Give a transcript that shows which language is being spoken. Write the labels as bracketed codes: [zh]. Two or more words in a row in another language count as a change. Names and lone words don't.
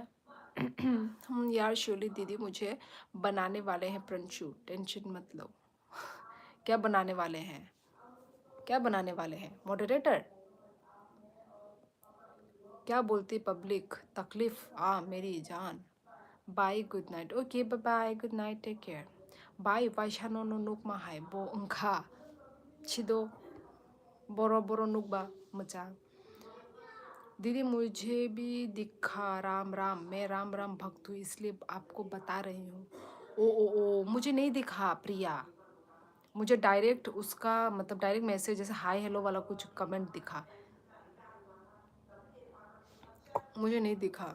[hi] हम यार शोली दीदी मुझे बनाने वाले हैं प्रंशु, टेंशन मत लो। क्या बनाने वाले हैं? क्या बनाने वाले हैं मॉडरेटर? क्या बोलती पब्लिक? तकलीफ मेरी जान। [en] bye good night. okay bye bye, good night, take care. [brx] बाय वाइशानो नो नुक माहाय बो उंखा छिदो बोरो बोरो नुकबा मचा। [hi] दीदी मुझे भी दिखा राम राम, मैं राम राम भक्त हूँ इसलिए आपको बता रही हूँ। ओ मुझे नहीं दिखा प्रिया, मुझे डायरेक्ट उसका मतलब [en] direct message [hi] जैसे [en] hi hello [hi] वाला कुछ कमेंट दिखा, मुझे नहीं दिखा।